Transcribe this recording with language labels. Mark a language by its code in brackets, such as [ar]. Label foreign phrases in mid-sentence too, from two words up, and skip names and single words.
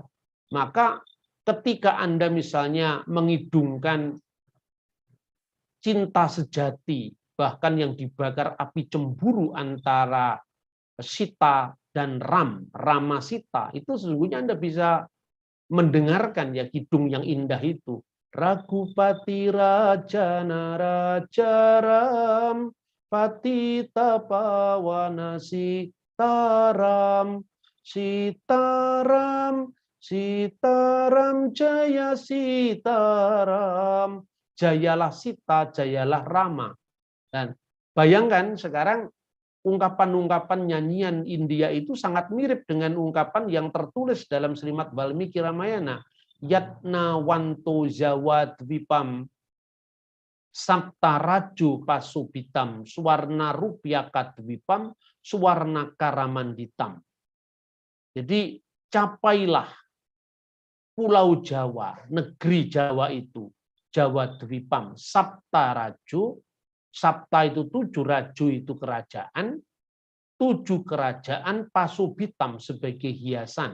[id] Maka ketika Anda misalnya mengidungkan cinta sejati, bahkan yang dibakar api cemburu antara Sita dan Rama Sita, itu sesungguhnya Anda bisa mendengarkan ya kidung yang indah itu. [hi] रघुपति राजा नराजा राम पतित पावन सीताराम सीताराम सीताराम जय सीताराम. [id] Jayalah Sita, jayalah Rama. Dan bayangkan sekarang ungkapan-ungkapan nyanyian India itu sangat mirip dengan ungkapan yang tertulis dalam Srimad Valmiki Ramayana. [sa] यत्न वन्तो जवद्वीपम् सप्तराजु पसुबितम् सुवर्ण रूप्यकद्वीपम् सुवर्ण करमण्डितम्. [id] Jadi capailah Pulau Jawa, negeri Jawa itu, [sa] जवद्वीपम्, सप्तराजु. [id] Sapta itu 7, raju itu kerajaan, 7 kerajaan pasubitam sebagai hiasan.